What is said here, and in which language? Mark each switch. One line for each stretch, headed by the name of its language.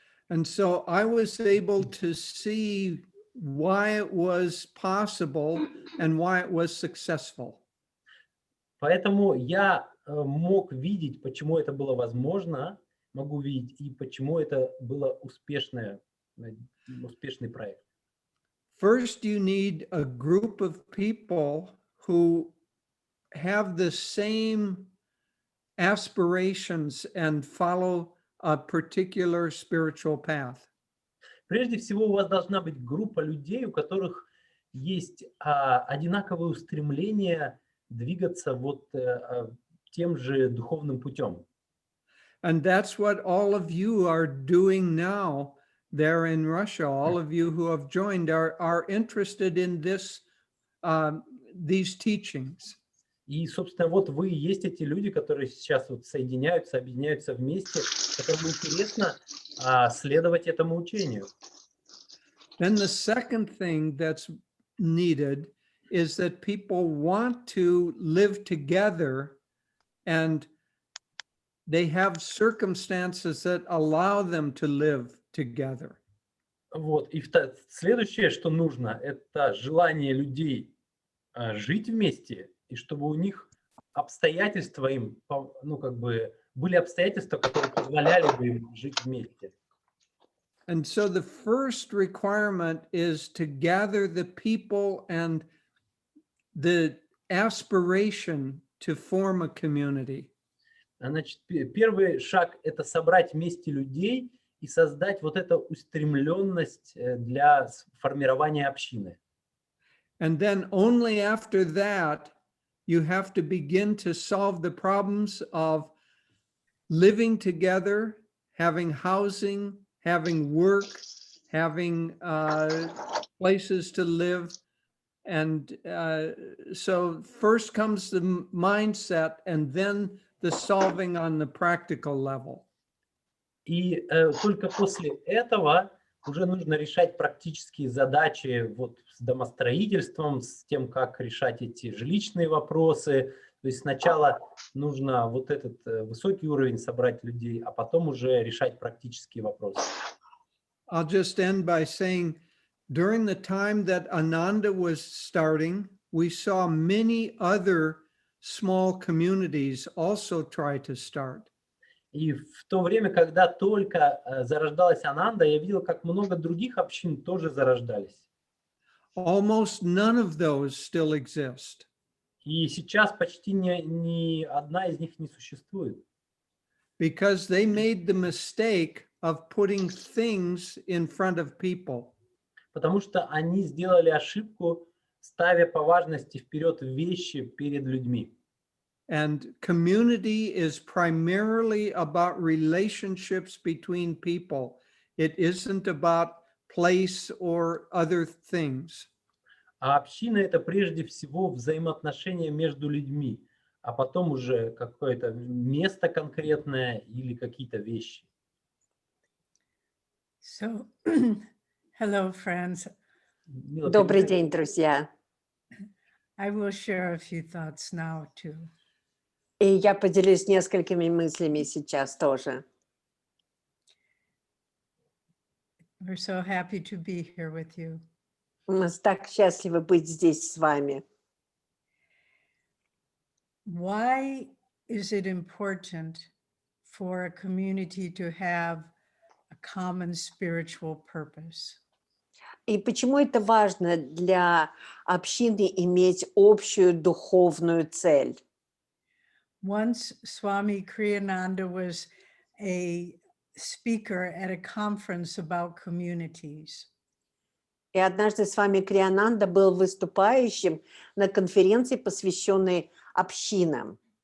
English: And so I was able to see why it was possible and why it was successful.
Russian: Поэтому я мог видеть, почему это было возможно, могу видеть, и почему это было успешный проект.
English: First, you need a group of people who have the same aspirations and follow a particular spiritual path.
Russian: Прежде всего, у вас должна быть группа людей, у которых есть одинаковое устремление двигаться вот тем же духовным путем.
English: And that's what all of you are doing now there in Russia. All of you who have joined are interested in this, these teachings.
Russian: И, собственно, вот вы и есть эти люди, которые сейчас вот соединяются, объединяются вместе, которым интересно следовать этому учению.
English: Then the second thing that's needed is that people want to live together and they have circumstances that allow them to live together.
Russian: Вот. И следующее, что нужно, это желание людей жить вместе, и чтобы у них обстоятельства им, ну, как бы, были обстоятельства, которые позволяли бы им жить вместе.
English: And so the first requirement is to gather the people and the aspiration to form a community.
Russian: Значит, первый шаг – это собрать вместе людей и создать вот эту устремленность для формирования общины.
English: And then only after that, you have to begin to solve the problems of living together, having housing, having work, having places to live. And so first comes the mindset and then the solving on the practical level.
Russian: И только после этого уже нужно решать практические задачи вот с домостроительством, с тем, как решать эти жилищные вопросы. То есть сначала нужно вот этот высокий уровень собрать людей, а потом уже решать практические вопросы.
English: I'll just end by saying, during the time that Ananda was starting, we saw many other small communities also try to start.
Russian: И в то время, когда только зарождалась Ананда, я видел, как много других общин тоже зарождались.
English: Almost none of those still exist.
Russian: И сейчас почти ни одна из них не существует.
English: Because they made the mistake of putting things in front of people.
Russian: Потому что они сделали ошибку, ставя по важности вперед вещи перед людьми.
English: And community is primarily about relationships between people. It isn't about place or other things.
Russian: А община – это прежде всего взаимоотношения между людьми, а потом уже какое-то место конкретное или какие-то вещи.
English: So, hello, friends.
Russian: Мила, Добрый передай. день, друзья.
English: I will share a few thoughts now too.
Russian: И я поделюсь несколькими мыслями сейчас тоже.
English: We're so happy to be here with you.
Russian: Мы так счастливы быть здесь с вами.
English: Why is it important for a community to have a common spiritual purpose?
Russian: И почему это важно для общины иметь общую духовную цель?
English: Once Swami Kriyananda was a speaker at a conference about communities.
Russian: И однажды Свами Криянанда был выступающим на конференции, посвященной общинам.